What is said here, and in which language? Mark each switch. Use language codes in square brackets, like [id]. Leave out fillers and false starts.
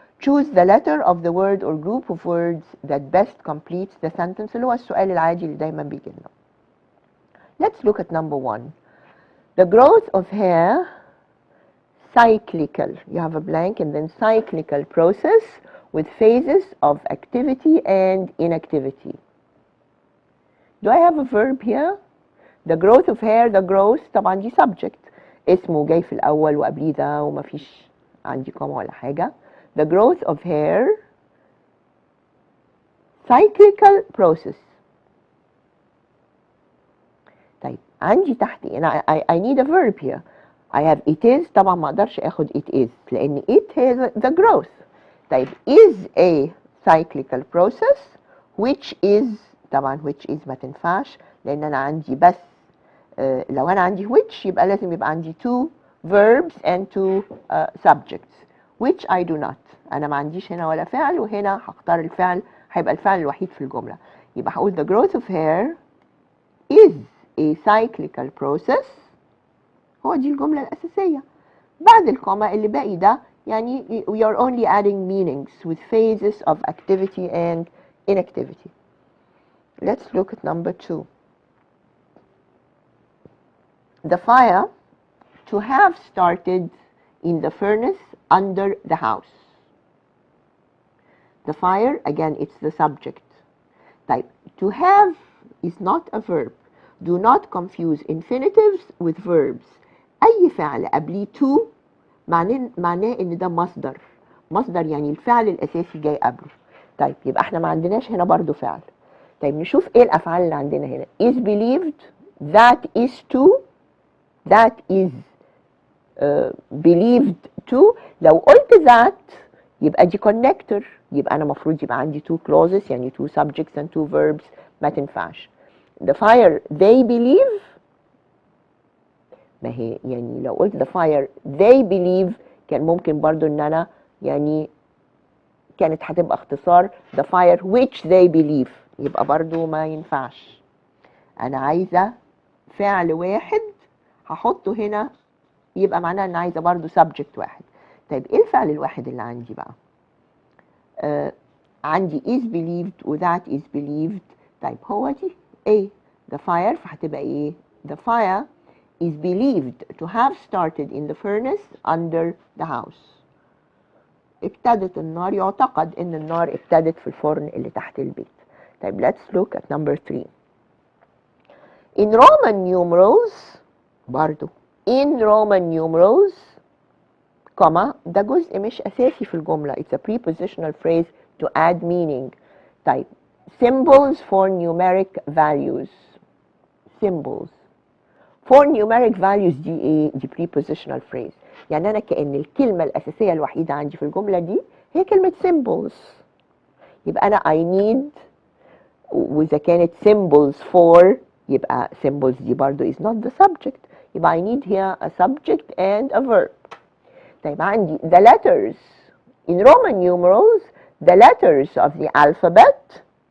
[en] Choose the letter of the word or group of words that best completes the sentence [ar] اللي هو السؤال العادي اللي دايما بيجي لنا. [en] Let's look at number 1. The growth of hair, cyclical. You have a blank and then cyclical process with phases of activity and inactivity. Do I have a verb here? The growth of hair, the growth [ar] طبعا دي subject اسمه جاي في الأول وقبليه ده ومفيش عندي كوما ولا حاجة. [en] The growth of hair, cyclical process. [ar] طيب عندي تحت [en] I need a verb here. I have it is [ar] طبعا ما أقدرش أخد [en] it is لأن it has the growth. طيب is a cyclical process which is طبعا which is [ar] ما تنفعش لأن أنا عندي [en] بس لو أنا عندي which [ar] يبقى لازم يبقى عندي [en] two verbs and two subjects which I do not. [ar] أنا ما عنديش هنا ولا فعل وهنا هختار الفعل هيبقى الفعل الوحيد في الجملة. يبقى هقول [en] the growth of hair is a cyclical process. [ar] هو دي الجملة الأساسية. بعد الكوما اللي باقي ده يعني [en] we are only adding meanings with phases of activity and inactivity. Let's look at number 2. The fire to have started in the furnace under the house. The fire, again, it's the subject. Type. To have is not a verb. Do not confuse infinitives with verbs. [ar] أي فعل قبليه to معناه ان ده مصدر يعني الفعل الاساسي جاي قبله. طيب يبقى احنا ما عندناش هنا برضو فعل. طيب نشوف ايه الافعال اللي عندنا هنا. [en] is believed, that is to, that is believed to. [ar] لو قلت that يبقى دي connector يبقى انا المفروض يبقى عندي two clauses يعني [en] two subjects and two verbs [ar] ما تنفعش. [en] the fire they believe [ar] ما هي يعني لو قلت the fire they believe كان ممكن برضو ان انا يعني كانت هتبقى اختصار [en] the fire which they believe [ar] يبقى برضو ما ينفعش. انا عايزة فعل واحد هحطه هنا يبقى معناه ان عايزة برضو subject واحد. طيب ايه الفعل الواحد اللي عندي بقى؟ عندي is believed و that is believed. طيب هو دي ايه [en] the fire فهتبقى ايه the fire is believed to have started in the furnace under the house. [ar] ابتدت النار يعتقد ان النار ابتدت في الفرن اللي تحت البيت. [en] طيب let's look at number 3. In Roman numerals برضو in Roman numerals comma [ar] ده جزء مش اساسي في الجملة. [en] It's a prepositional phrase to add meaning. طيب symbols for numeric values. symbols for numeric values دي ايه؟ دي prepositional phrase. [ar] يعني انا كأن الكلمة الأساسية الوحيدة عندي في الجملة دي هي كلمة symbols. [en] يبقى انا I need [ar] وإذا كانت [en] symbols for يبقى symbols دي برضو is not the subject. يبقى I need here a subject and a verb. [ar] طيب عندي [en] the letters in Roman numerals the letters of the alphabet.